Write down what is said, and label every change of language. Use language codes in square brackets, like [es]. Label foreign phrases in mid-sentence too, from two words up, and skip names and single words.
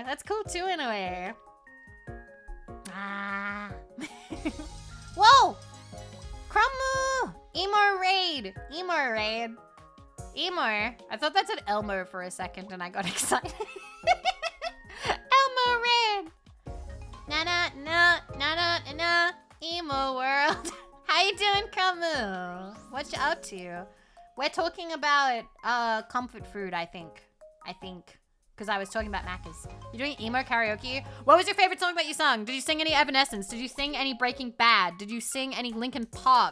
[en] That's cool too in a way. Ah. Whoa! Crumble! Emo raid! Emo raid. Emo. I thought that said Elmo for a second and I got excited. Elmo raid! Na na na na na na. Emo world. How you doing, Crumble? What you up to? We're talking about comfort food, I think. Because I was talking about Macca's. You're doing emo karaoke? What was your favorite song that you sung? Did you sing any Evanescence? Did you sing any Breaking Bad? Did you sing any Linkin Park?